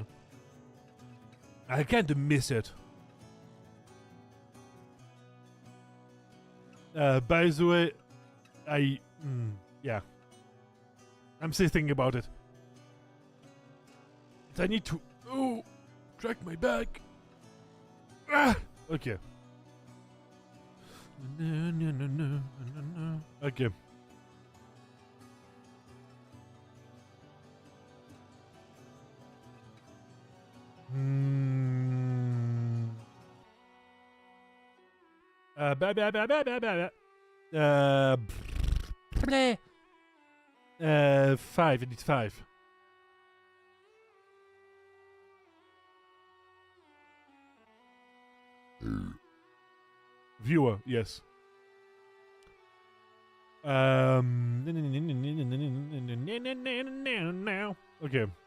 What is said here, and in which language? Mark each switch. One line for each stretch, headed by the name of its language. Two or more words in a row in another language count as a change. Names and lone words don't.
English: I kind of miss it. By the way, yeah. I'm still thinking about it. I need to... Oh, crack my back. Ah, okay. Okay. Ba ba ba ba ba ba. Play. 5. I need 5. Viewer, yes. Okay.